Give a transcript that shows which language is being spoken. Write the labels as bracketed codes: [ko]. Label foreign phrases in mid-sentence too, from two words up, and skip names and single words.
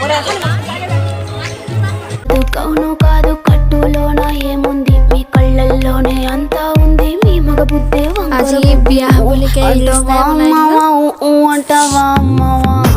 [te] కౌను కాదు కట్టులోన ఏముంది మీ కళ్ళల్లోనే అంతా ఉంది మీ మగ బుద్ధే [as] আজি বিয়া হ'বলৈকে [te] అంటావా అమ్మవా